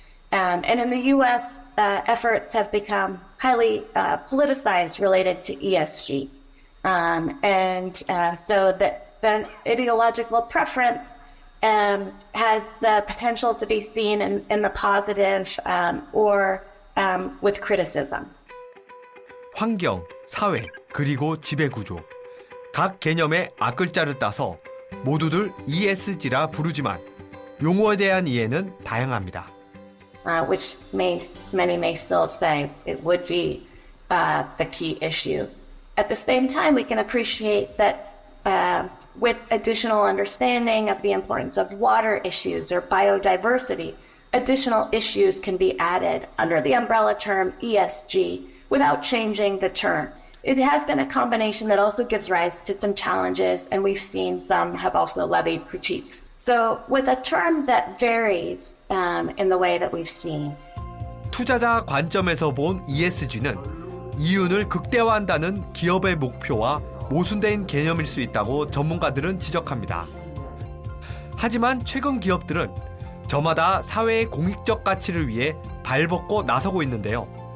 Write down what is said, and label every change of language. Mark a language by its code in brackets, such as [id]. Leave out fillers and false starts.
[en] And in the U.S., efforts have become highly politicized related to ESG. So that the ideological preference has the potential to be seen in the positive or with criticism. [ko] 환경, 사회, 그리고 지배구조. 각 개념의 앞글자를 따서 모두들 ESG라 부르지만 용어에 대한 이해는 다양합니다. [en] Which many may still say it would be the key issue. At the same time, we can appreciate that with additional understanding of the importance of water issues or biodiversity, additional issues can be added under the umbrella term ESG without changing the term. It has been a combination that also gives rise to some challenges, and we've seen some have also levied critiques. So with a term that varies in the way that we've seen. [ko] 투자자 관점에서 본 ESG는 이윤을 극대화한다는 기업의 목표와 모순된 개념일 수 있다고 전문가들은 지적합니다. 하지만 최근 기업들은 저마다 사회의 공익적 가치를 위해 발벗고 나서고 있는데요.